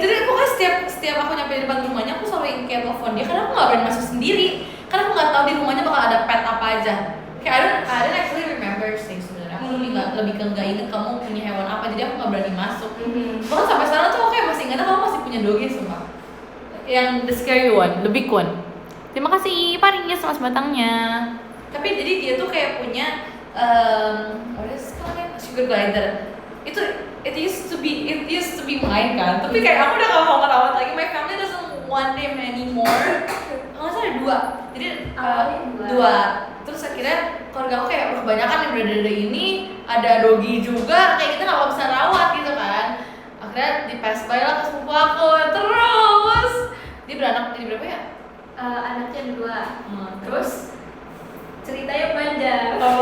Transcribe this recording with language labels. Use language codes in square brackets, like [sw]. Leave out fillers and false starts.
[id] Jadi aku kan setiap aku nyampe di depan rumahnya aku selalu kayak telepon dia karena aku nggak berani masuk sendiri karena aku nggak tahu di rumahnya bakal ada pet apa aja. Kayak [en] I don't actually remember [id] sih sebenarnya. Aku lebih ke nggak inget kamu punya hewan apa, jadi aku nggak berani masuk. Bahkan sampai sekarang tuh aku kayak masih ingat kamu masih punya doggy semua. [en] Yang the scary one, the big one. [id] Terima kasih Pak Ringis mas batangnya. Tapi jadi dia tuh kayak punya [en] what is it called? [id] Sugar glider. [en] It used to be mine kan. [id] Tapi kayak aku udah gak mau ngerawat lagi. [en] My family doesn't want them anymore. [id] Nggak salah ada 2. Jadi dua. Terus akhirnya keluarga aku kayak kebanyakan yang berada ini ada doggy juga. Kayak kita nggak bisa rawat gitu kan. Akhirnya di pass by lah ke sepupu aku. Terus dia beranak jadi berapa ya? Anaknya 2. Terus ceritanya panjang.